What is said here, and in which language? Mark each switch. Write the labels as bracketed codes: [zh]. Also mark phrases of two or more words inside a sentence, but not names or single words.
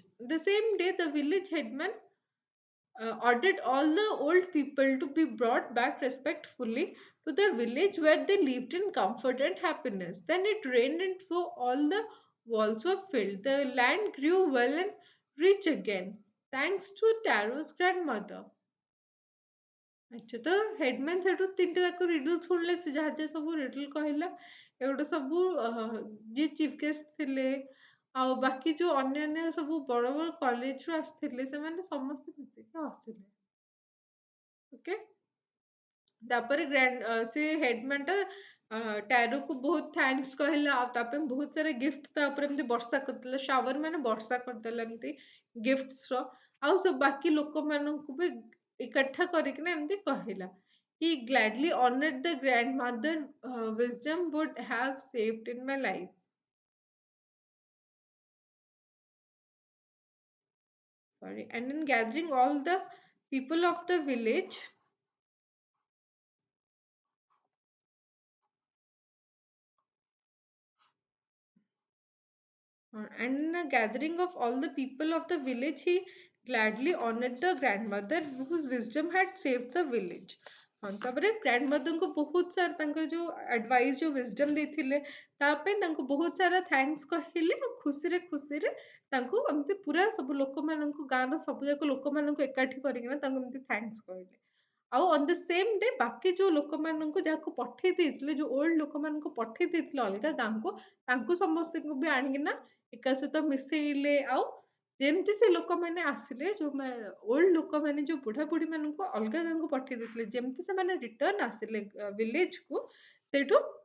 [en] The same day, the village headman ordered all the old people to be brought back respectfully to the village where they lived in comfort and happiness. Then it rained, and so all the walls were filled. The land grew well and rich again, thanks to Taro's grandmother. [or] ଆଚ୍ଛା ତ ହେଡମ୍ୟାନ୍ ସେଠୁ ତିନିଟା ଯାକ ରିଡଲ ଶୁଣିଲେ ସେ ଯାହା ଯାହା ସବୁ ରିଡଲ କହିଲା ଏଗୁଡ଼ା ସବୁ ଯିଏ [en] chief guest [or] ଥିଲେ ଆଉ ବାକି ଯୋଉ ଅନ୍ୟାନ୍ୟ ସବୁ ବଡ଼ ବଡ଼ କଲେଜରୁ ଆସିଥିଲେ ସେମାନେ ସମସ୍ତେ ମିଶିକି ହସିଲେ ଓକେ ତାପରେ ସେ ହେଡମ୍ୟାନ୍ ଟା ଟାରୁକୁ ବହୁତ ଥ୍ୟାଙ୍କ୍ସ କହିଲା ଆଉ ତା ପାଇଁ ବହୁତ ସାରା ଗିଫ୍ଟ ତା ଉପରେ ଏମିତି ବର୍ଷା କରିଦେଲା ଶାୱାର ମାନେ ବର୍ଷା କରିଦେଲା ଏମିତି ଗିଫ୍ଟସର ଆଉ ସବୁ ବାକି ଲୋକମାନଙ୍କୁ ବି ଏକଠା କରିକିନା ଏମିତି କହିଲା [en] He gladly honored the grandmother wisdom would have saved in my life. Sorry. And in gathering all the people of the village, and in a gathering of all the people of the village, he gladly honored the grandmother whose wisdom had saved the village. [or] ହଁ ତାପରେ ଗ୍ରାଣ୍ଡମଦରଙ୍କୁ ବହୁତ ସାରା ତାଙ୍କର ଯୋଉ ଆଡଭାଇସ୍ ଯୋଉ ୱିଜଡମ୍ ଦେଇଥିଲେ ତା ପାଇଁ ତାଙ୍କୁ ବହୁତ ସାରା ଥ୍ୟାଙ୍କ୍ସ କହିଲେ ଆଉ ଖୁସିରେ ଖୁସିରେ ତାଙ୍କୁ ଏମିତି ପୁରା ସବୁ ଲୋକମାନଙ୍କୁ ଗାଁର ସବୁ ଯାକ ଲୋକମାନଙ୍କୁ ଏକାଠି କରିକିନା ତାଙ୍କୁ ଏମିତି ଥ୍ୟାଙ୍କ୍ସ କହିଲେ ଆଉ [en] on the same day [or] ବାକି ଯୋଉ ଲୋକମାନଙ୍କୁ ଯାହାକୁ ପଠେଇ ଦେଇଥିଲେ ଯୋଉ ଓଲ୍ଡ ଲୋକମାନଙ୍କୁ ପଠେଇ ଦେଇଥିଲେ ଅଲଗା ଗାଁକୁ ତାଙ୍କୁ ସମସ୍ତଙ୍କୁ ବି ଆଣିକିନା ଏକା ସହିତ ମିଶେଇଲେ ଆଉ ଯେମିତି ସେ ଲୋକମାନେ ଆସିଲେ ଯୋଉ ଓଲ୍ଡ ଲୋକମାନେ ଯୋଉ ବୁଢାବୁଢୀ ମାନଙ୍କୁ ଅଲଗା ଗାଁକୁ ପଠେଇ ଦେଇଥିଲେ ଯେମିତି ସେମାନେ ରିଟର୍ନ ଆସିଲେ ଭିଲେଜକୁ ସେଇଠୁ